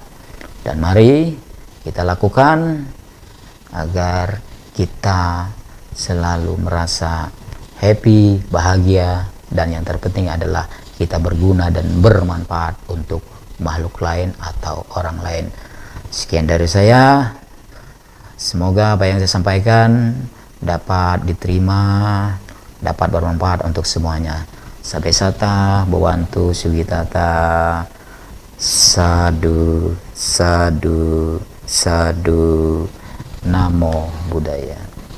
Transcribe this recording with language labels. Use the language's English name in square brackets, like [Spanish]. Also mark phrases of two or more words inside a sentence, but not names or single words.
[Indonesian] Dan mari kita lakukan agar kita selalu merasa happy, bahagia, dan yang terpenting adalah kita berguna dan bermanfaat untuk makhluk lain atau orang lain. Sekian dari saya. Semoga apa yang saya sampaikan dapat diterima, dapat bermanfaat untuk semuanya. [Pali] Sabe sata, Bhavantu Sugitata. Sadu, sadu, sadu. Namo Buddhaya.